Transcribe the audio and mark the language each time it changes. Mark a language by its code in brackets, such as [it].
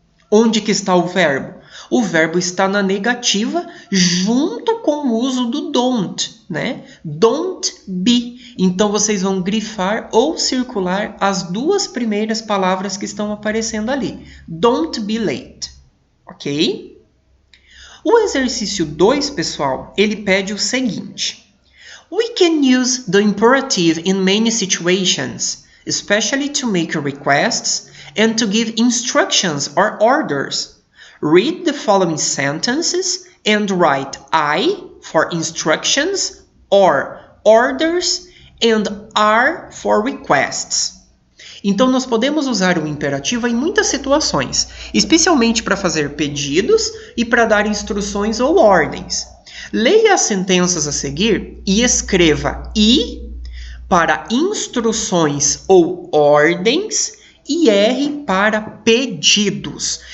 [pt] Onde que está o verbo? O verbo está na negativa junto com o uso do don't, né? [en] Don't be. [pt] Então, vocês vão grifar ou circular as duas primeiras palavras que estão aparecendo ali. [en] Don't be late. [pt] Ok? O exercício 2, pessoal, ele pede o seguinte. [en] We can use the imperative in many situations, especially to make requests and to give instructions or orders. Read the following sentences and write I for instructions or orders and R for requests. [pt] Então, nós podemos usar o imperativo em muitas situações, especialmente para fazer pedidos e para dar instruções ou ordens. Leia as sentenças a seguir e escreva I para instruções ou ordens e R para pedidos.